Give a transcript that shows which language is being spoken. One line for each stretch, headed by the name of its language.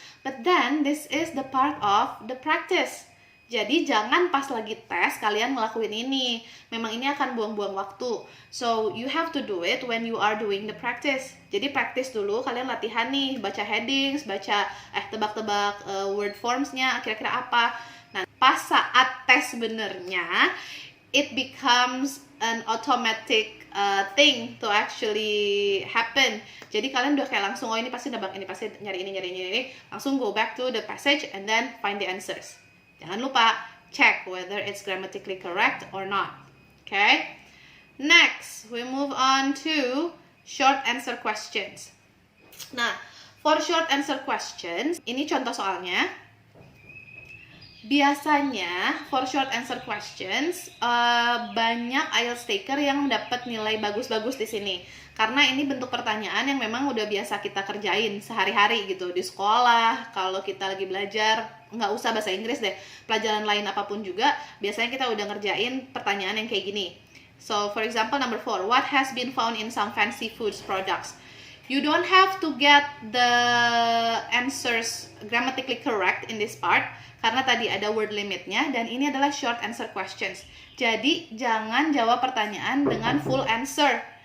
English: But then this is the part of the practice.
Indonesian: Jadi jangan pas lagi tes kalian ngelakuin ini. Memang ini akan buang-buang waktu.
English: So you have to do it when you are doing the practice.
Indonesian: Jadi practice dulu, kalian latihan nih, baca headings, baca tebak-tebak word formsnya, kira-kira apa. Nah, pas saat tes sebenarnya,
English: it becomes an automatic thing to actually happen.
Indonesian: Jadi kalian udah kayak langsung, ini pasti nebak, ini pasti nyari ini.
English: Langsung go back to the passage and then find the answers.
Indonesian: Jangan lupa
English: check whether it's grammatically correct or not. Okay? Next, we move on to short answer questions.
Indonesian: Nah, for short answer questions, ini contoh soalnya. Biasanya for short answer questions banyak IELTS taker yang dapat nilai bagus-bagus di sini karena ini bentuk pertanyaan yang memang udah biasa kita kerjain sehari-hari gitu di sekolah. Kalau kita lagi belajar, nggak usah bahasa Inggris deh, pelajaran lain apapun juga biasanya kita udah ngerjain pertanyaan yang kayak gini.
English: So for example number 4, what has been found in some fancy foods products? You don't have to get the answers grammatically correct in this part
Indonesian: karena tadi ada word limitnya dan ini adalah short answer questions. Jadi jangan jawab pertanyaan dengan full answer.